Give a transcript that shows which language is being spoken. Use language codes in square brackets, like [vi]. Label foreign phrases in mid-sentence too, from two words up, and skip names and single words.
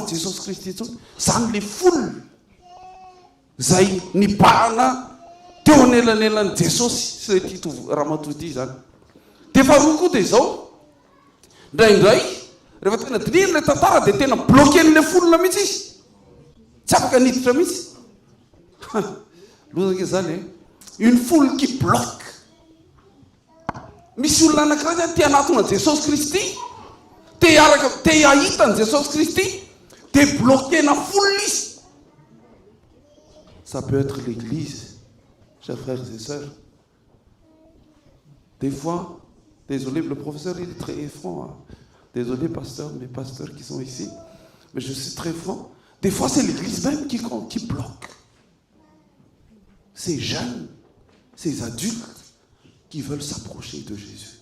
[mg] Jesosy Kristy intsony zany le foule zay nibahana teo anelanelan'i Jesosy sy ty ramatoa ity zany de faharoa koa de zao indraindray rehefa tena dininy le tantara de tena bloquen'le foule mihitsy izy tsy afaka niditra mihitsy lozake zany [fr] une foule qui bloque [mg] misy olona anankiray zany te anatona Jesosy Kristy te ahitany Jesosy Kristy te bloquena foule izy. [fr] Ça peut être l'église, chers frères et sœurs. Des fois, désolé, le professeur il est très franc. Hein. Désolé, pasteur, mes pasteurs qui sont ici, mais je suis très franc. Des fois, c'est l'église même qui bloque. Ces jeunes, ces adultes qui veulent s'approcher de Jésus.